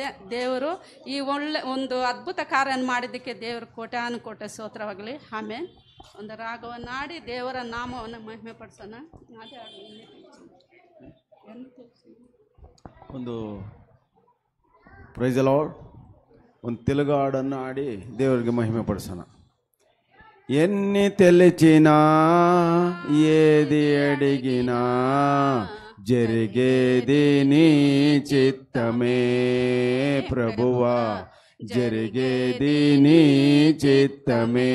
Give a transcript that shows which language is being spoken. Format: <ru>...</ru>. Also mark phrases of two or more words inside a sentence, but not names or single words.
<kn>ದೇವರು ಈ ಒಂದು ಅದ್ಭುತ ಕಾರ್ಯ ಮಾಡಿದ್ದಕ್ಕೆ ದೇವರು ಕೋಟಿ ಸ್ತೋತ್ರವಾಗಲಿ. ಆಮೇಲೆ ಒಂದು ರಾಗವನ್ನು ಹಾಡಿ ದೇವರ ನಾಮವನ್ನು ಮಹಿಮೆ ಪಡಿಸೋಣ. ಒಂದು</kn> <en>praise the Lord,</en> <kn>ಒಂದು తెలుగు ಹಾಡನ್ನು ಹಾಡಿ ದೇವರಿಗೆ ಮಹಿಮ ಪಡಸನ.</kn> <te>ఎన్ని తెలిచినా ఏది అడిగినా జరిగేది నీ చిత్తమే ప్రభువా, జరిగేది నీ చిత్తమే.</te>